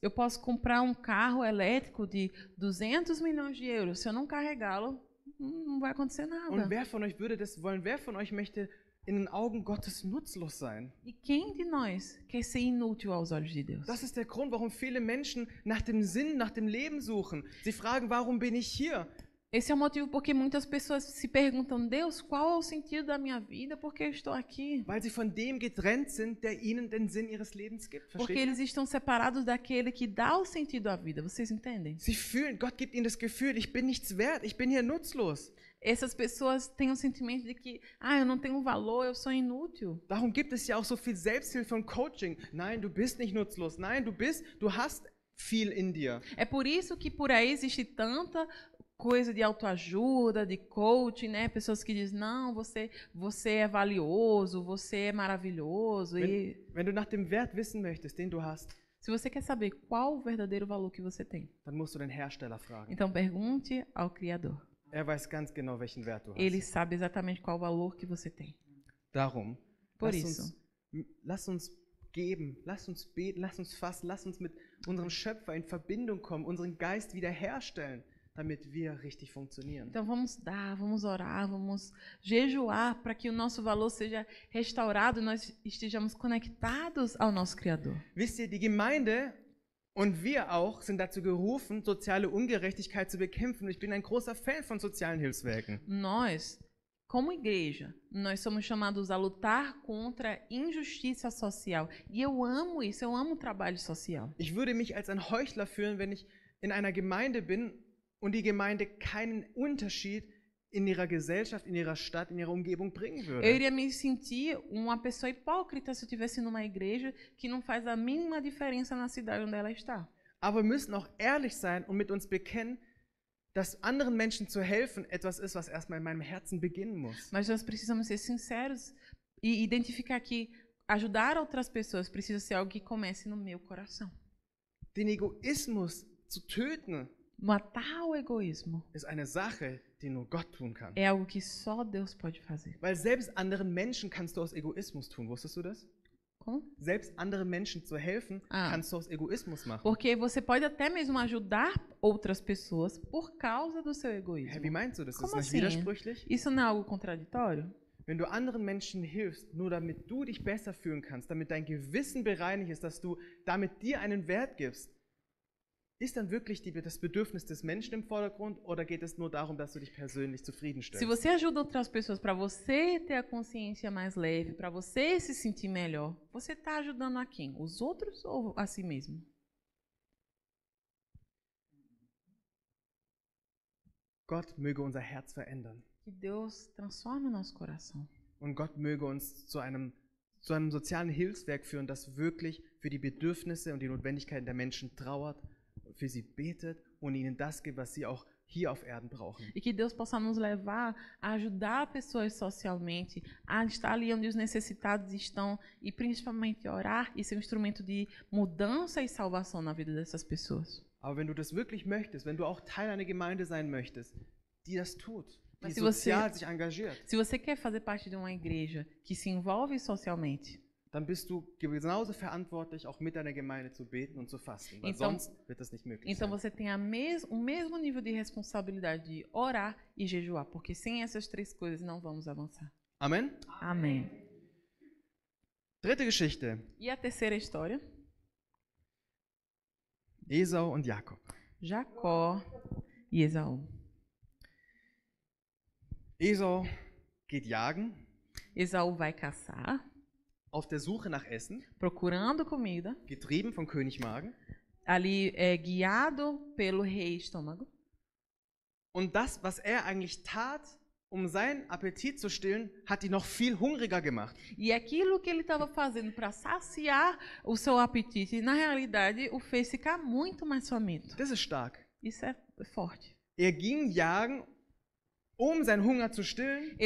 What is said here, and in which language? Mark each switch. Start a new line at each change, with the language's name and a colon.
Portuguese: Eu posso comprar um carro elétrico de 200 milhões de euros, se eu não carregá-lo, não vai acontecer nada.
German: Und wer von euch würde das wollen? Wer von euch möchte in den Augen Gottes nutzlos sein?
Portuguese: E quem de nós quer ser inútil aos olhos de Deus?
German: Das ist der Grund, warum viele Menschen nach dem Sinn, nach dem Leben suchen. Sie fragen, warum bin ich hier?
Portuguese: Esse é o motivo porque muitas pessoas se perguntam, Deus, qual é o sentido da minha vida? Por que eu estou aqui?
German: Weil sie von dem getrennt sind, der ihnen den Sinn ihres Lebens gibt.
Portuguese: Porque
German: Versteht ihr?
Portuguese: eles estão separados daquele que dá o sentido à vida. Vocês entendem?
German: Sie fühlen, Gott gibt ihnen das Gefühl, ich bin nichts wert, ich bin hier nutzlos. Essas pessoas têm o sentimento de que, eu não tenho valor, eu sou inútil. Darum gibt es ja auch so viel Selbsthilfe und Coaching. Nein, du bist nicht nutzlos. Nein, du hast viel in dir.
Portuguese: É por isso que por aí existe tanta coisa de autoajuda, de coaching, né? Pessoas que dizem, não, você é valioso, você é maravilhoso.
German: Wenn du nach dem Wert wissen möchtest, den du hast,
Portuguese: Se você quer saber qual o verdadeiro valor que você tem,
German: dann musst du den Hersteller fragen.
Portuguese: então pergunte ao Criador.
German: Er weiß ganz genau, welchen Wert du hast.
Portuguese: Ele sabe exatamente qual o valor que você tem.
German: Darum,
Portuguese: Por
German: lass
Portuguese: isso,
German: lass uns geben, lass uns beten, lass uns fasten, lass uns mit unserem Schöpfer in Verbindung kommen, unseren Geist wiederherstellen, damit wir richtig funktionieren.
Portuguese: então vamos dar, vamos orar, vamos jejuar para que o nosso valor seja restaurado e nós estejamos conectados ao nosso Criador.
German: Wisst ihr, die Gemeinde und wir auch sind dazu gerufen, soziale Ungerechtigkeit zu bekämpfen. Ich bin ein großer Fan von sozialen Hilfswerken.
Portuguese: Nós, como igreja, nós somos chamados a lutar contra a injustiça social. E eu amo isso, eu amo o trabalho social.
German: Ich würde mich als ein Heuchler fühlen, wenn ich in einer Gemeinde bin und die Gemeinde keinen Unterschied in ihrer Gesellschaft, in ihrer Stadt, in ihrer Umgebung bringen
Portuguese: Eu
German: würde.
Portuguese: iria me sentir uma pessoa hipócrita se eu estivesse numa igreja que não faz a mínima diferença na cidade onde ela está.
German: Aber wir müssen auch ehrlich sein und mit uns bekennen, dass anderen Menschen zu helfen etwas ist, was erstmal in meinem Herzen beginnen muss.
Portuguese: Mas nós precisamos ser sinceros e identificar que ajudar outras pessoas precisa ser algo que comece no meu coração.
German: Den Egoismus zu töten,
Portuguese: Matar o egoísmo
German: ist eine Sache, die nur Gott tun kann.
Portuguese: é algo que só Deus pode fazer.
German: Weil selbst anderen Menschen kannst du aus Egoismus tun. Wusstest du das?
Portuguese: Como?
German: Selbst anderen Menschen zu helfen, kannst du aus Egoismus machen.
Portuguese: Porque você pode até mesmo ajudar outras pessoas por causa do seu egoísmo.
German: Hä, wie meinst du das? Ist
Portuguese: Como
German: das nicht
Portuguese: assim?
German: widersprüchlich?
Portuguese: Isso não é algo contraditório?
German: Wenn du anderen Menschen hilfst, nur damit du dich besser fühlen kannst, damit dein Gewissen bereinigt ist, dass du damit dir einen Wert gibst, ist dann wirklich das Bedürfnis des Menschen im Vordergrund oder geht es nur darum, dass du dich persönlich
Portuguese: Se
German: zufriedenstellst?
Portuguese: você ajuda outras pessoas para você ter a consciência mais leve, para você se sentir melhor, você está ajudando a quem? Os outros ou a si mesmo?
German: Gott möge unser Herz verändern.
Portuguese: Que Deus transforme o nosso coração.
German: Und Gott möge uns zu einem sozialen Hilfswerk führen, das wirklich für die Bedürfnisse und die Notwendigkeiten der Menschen trauert, für sie betet und ihnen das gibt, was sie auch hier auf Erden brauchen.
Portuguese: E que Deus possa nos levar a ajudar pessoas socialmente, a estar ali onde os necessitados estão e principalmente orar e ser um instrumento de mudança e salvação na vida dessas pessoas.
German: Aber wenn du das wirklich möchtest, wenn du auch Teil einer Gemeinde sein möchtest, die das tut, die
Portuguese: Mas se você-
German: sozial sich engagiert,
Portuguese: Se você quer fazer parte de uma igreja que se envolve socialmente,
German: dann bist du genauso verantwortlich, auch mit deiner Gemeinde zu beten und zu fasten, weil
Portuguese: Então-
German: sonst wird das nicht möglich
Portuguese: então
German: sein.
Portuguese: você tem o mesmo nível de responsabilidade de orar e jejuar, porque sem essas três coisas não vamos avançar.
German: Amen?
Portuguese: Amém.
German: Dritte Geschichte,
Portuguese: E a terceira história?
German: Esau und Jakob.
Portuguese: Jacó e Esaú.
German: Esau geht jagen,
Portuguese: Esaú vai caçar,
German: auf der Suche nach Essen,
Portuguese: procurando comida,
German: getrieben von König Magen.
Portuguese: ali guiado pelo rei Estômago.
German: Und das, was er eigentlich tat, um seinen Appetit zu stillen, hat ihn noch viel hungriger gemacht.
Portuguese: E aquilo que ele estava fazendo para saciar o seu apetite, na realidade, o fez ficar muito mais faminto.
German: Das ist stark.
Portuguese: Isso é forte.
German: Er ging jagen, um seinen Hunger zu stillen,